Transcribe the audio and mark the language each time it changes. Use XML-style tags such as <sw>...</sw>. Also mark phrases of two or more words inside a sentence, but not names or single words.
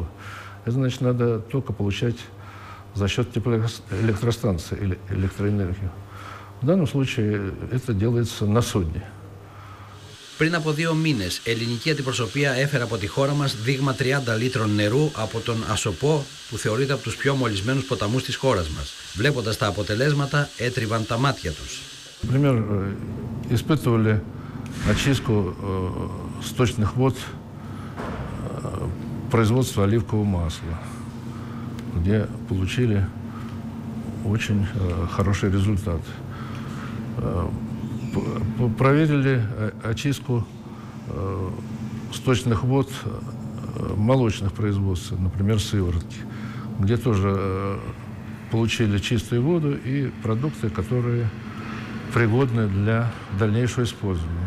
<ru>Это значит, надо только получать за счет теплоэлектростанции или электроэнергию. В данном случае это делается на судне.</ru> <el>Πριν από 2 μήνες, ελληνική αντιπροσωπεία έφερε από τη χώρα μας δείγμα 30 λίτρων νερού από τον Ασοπό, που θεωρείται από τους πιο μολυσμένους ποταμούς της χώρας μας. Βλέποντας τα αποτελέσματα, έτριβαν τα μάτια τους.</el> <ru>Например, испытывали очистку сточных вод производства оливкового масла, где получили очень хороший результат. Проверили очистку сточных вод молочных производств, например, сыворотки, где тоже получили чистую воду и продукты, которые пригодны для дальнейшего использования.</ru>